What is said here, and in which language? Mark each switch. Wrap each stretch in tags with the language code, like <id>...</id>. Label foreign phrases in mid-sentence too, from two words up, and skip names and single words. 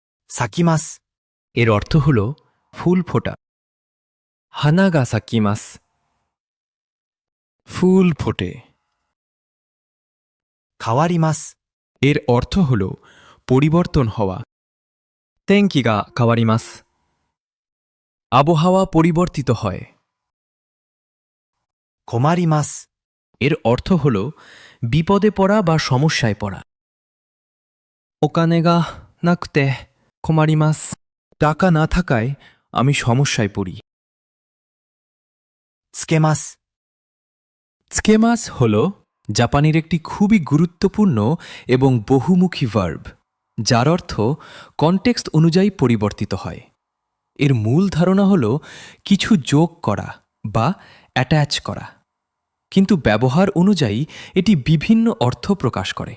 <ja>咲きます。</ja> <bn>এর অর্থ হল ফুল ফোটা।</bn> <ja>花が咲きます,</ja> <bn>ফুল ফোটে।</bn> <ja>変わります。</ja> <bn>এর অর্থ হল পরিবর্তন হওয়া।</bn> <ja>天気が変わります,</ja> <bn>আবহাওয়া পরিবর্তিত হয়।</bn> <ja>困ります。</ja> <bn>এর অর্থ হল বিপদে পড়া বা সমস্যায় পড়া।</bn> <ja>お金がなくて困ります,</ja> <bn>টাকা না থাকায় আমি সমস্যায় পড়ি।</bn> <ja>つけます。</ja> <bn>স্কেমাস হল জাপানের একটি খুবই গুরুত্বপূর্ণ এবং বহুমুখী ভার্ব, যার অর্থ কনটেক্সট অনুযায়ী পরিবর্তিত হয়। এর মূল ধারণা হল কিছু যোগ করা বা অ্যাটাচ করা, কিন্তু ব্যবহার অনুযায়ী এটি বিভিন্ন অর্থ প্রকাশ করে।</bn>